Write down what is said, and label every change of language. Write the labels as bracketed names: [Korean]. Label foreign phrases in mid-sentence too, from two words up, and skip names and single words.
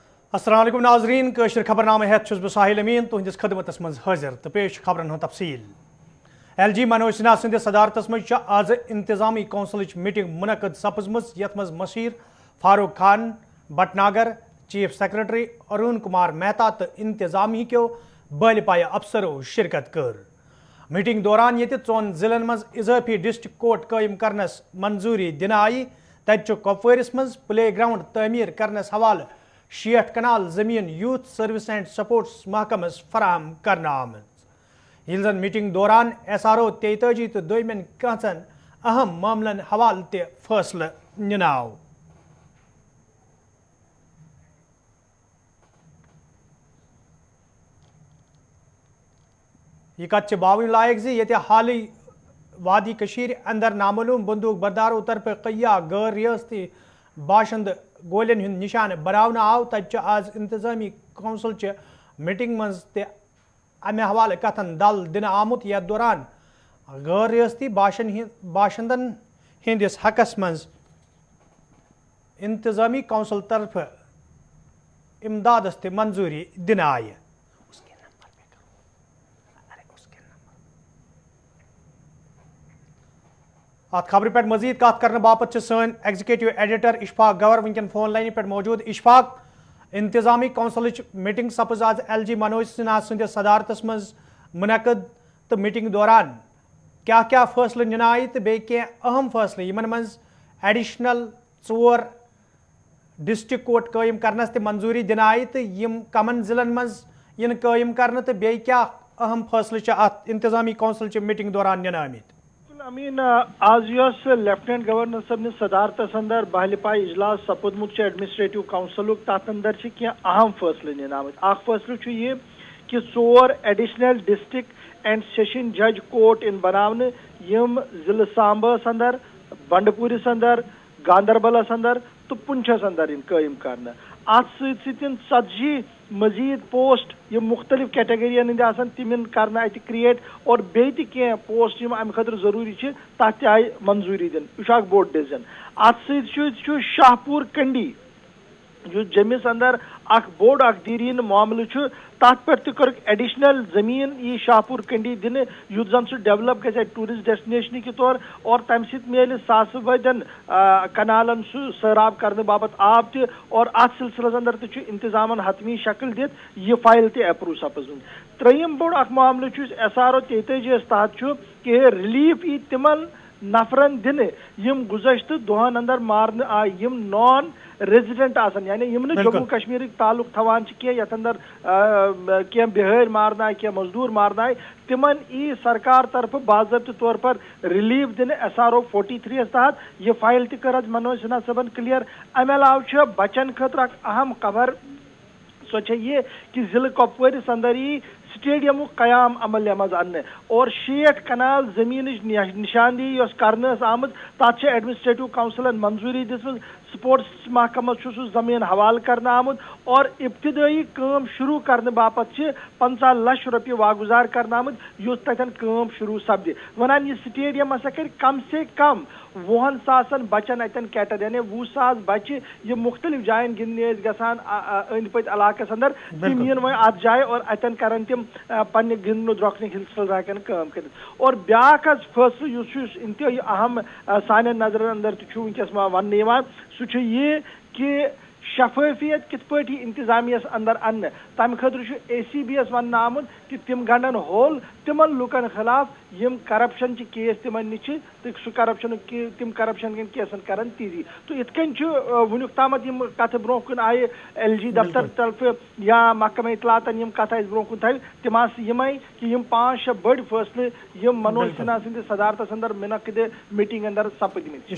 [Kashmiri] السلام علیکم ناظرین کشر خبر نامہ ہیت چھس بہ ساحل امین تہندس خدمتس مز حاضر تو پیش خبرن ہند تفصیل ایل جی منوج سنہا سندس صدارتس مز آز انتظامی کونسلچ میٹنگ منعقد سپزمز یت مز مشیر فاروق خان بٹناگر [English] chief secretary [Kashmiri] ارون کمار مہتا تو انتظامی کیو بل پایہ افسرو شرکت کر میٹنگ دوران یہ ژون ضلعن مز اضافی ڈسٹرکٹ کورٹ قائم کرنس منظوری دن آئی تتہ کپوارس مز [English] play ground [Kashmiri] تعمیر کرنس حوالہ 60 کنال زمین [English] youth service and sports [Kashmiri] محکمس فراہم کرنا آمت یل زن میٹنگ دوران ایس آر او 43 تو دویمن کینچن اہم معاملن حوالہ تہ فیصلہ نناو یہ کت باون لائق زی یہ حالی وادی کشیر اندر نامعلوم بندوق بردارو طرف قیہ غیر ریاستی باشند گولین ہند نشان بناونہ آو تتہ آز انتظامی کونسل چہ میٹنگ مز تہ امہ حوالہ کتھن دل دن آمت یتھ دوران غیر ریاستی باشندن ہندس حقس مز انتظامی کونسل طرف امدادس تہ منظوری دن آئی ات خبر پہ مزید کت کرنے باپت سن [English] executive editor [Kashmiri] اشفاق گور ونکن [English] phone line [Kashmiri] پہ موجود اشفاق انتظامی کونسلچ میٹنگ سپز آج ایل جی منوج سنہا سندس صدارتس مز منعقد تو میٹنگ دوران کیا فیصلہ نن آئی تو بیٚیہِ کینٛہہ اہم فیصلہ یمن مز ایڈیشنل 4 [English] district court [Kashmiri] قائم کرنس تہ منظوری دن آئی تو یم کمن ضلعن مز ین قائم کرنے تو بیٚیہِ کیا اہم فیصلہ ات انتظامی کونسل میٹنگ دوران نن آمت امین آز یس [English] lieutenant governor [Kashmiri] صبن صدارتس اندر بہل پائی اجلاس سپودمت [English] administrative council [Kashmiri] تر اندر کی اہم فیصلہ نن آمت اخ فیصلہ یہ کہ 4 [English] additional district and sessions judge court [Kashmiri] ان بناونہ یم ضلع سامبس اندر بنڈپورس اندر گاندربلس اندر تو پنچھس اندر ان قائم کرنا ات ستن 40 مزید پوسٹ یہ مختلف کیٹیگرین ہند آسان تم کرنا ات کریٹ اور بیٚیہِ تہِ کینٛہہ پوسٹ یم امہ خاطر ضروری تتھ تہِ آئی منظوری دن یہ بوڑ ڈیسیجن ات ستھ شاہ پور کنڈی جو جمس اندر اخ بوڑ اخ دیرین معاملہ تر پہ تہ ایڈیشنل زمین یہ شاہ پور کنڈی دن یت زن سہ ڈیولپ گھِ [English] tourist destination [Urdu] کے طور [Kashmiri] اور تمہ سۭتۍ میلہِ ساسہٕ بدین کنالن سہ سیراب کرنے باپت آب تہ اور ات سلسلس اندر تہ انتظامن حتمی شکل دت یہ فائل تہ اپروو سپزمت تریم بوڑ اخ معاملہ ایس آر او 43 تحت کہ ریلیف ای تمن نفرن دن یم گزشتہ دہن اندر مارنے آئی یم [English] non resident [Kashmiri] آسن یعنی یم جموں کشمیر تعلق تھوان کی یتھ اندر کی بہار مارنا آئی کی مزدور مارنا آئی تمن ای سرکار طرف باضابطہ طور پر ریلیف دن ایس آر او 43 تحت یہ فائل تہ کر منوج سنہا صبن کلیئر امہ علاوہ بچن خاطر اخ اہم خبر سو یہ کہ ضلع کپوارس اندر ای سٹیڈیم قیام عمل مز ان اور 60 کنال زمین نشاندہی اس کرنے آمت تک ایڈمنسٹریٹو کونسلن منظوری دس سپورٹس محکمہ سہ زمین حوالہ کرنا آمت اور ابتدائی کام شروع کرنے باپت 50 لچھ روپیہ واگزار کرنا آمت یس تتن کام شروع سپد ونان یہ سٹیڈیم ہسا کر [Urdu] کم سے کم [Kashmiri] 20 ساسن بچن اتن کیٹر یعنی 20 ساس بچہ یہ مختلف جائن گندنے گھان اند پت علاقس اندر تم ین وی ات جائے اور اتن کرن تم پنہ گندن درۄکنہ سلسلہ ہیکن کام کرت اور بیاکھ فیصلہ اس انتہائی اہم سان نظر اندر تہ ونکس ون سہ یہ کہ شفافیت کت پہ انتظامیہ اندر ان تمہ خاطر اے سی بی یس ون آمت کہ تم گنڈن ہول تمن لکن خلاف یم [English] corruption case [Kashmiri] تمن نش تو سہ کرپشن تم کرپشن کن کیسن کرن تیزی تو ات کن ونیک تامت یم کت برو کن آئی ایل جی دفتر طرف یا محکمہ اطلاعاتن یم کت برو کن تھو تم یمے کہ یم 5-6 بڑ فیصلے یم منوج سنہا سندس صدارتس اندر منعقد میٹنگ اندر سپدمت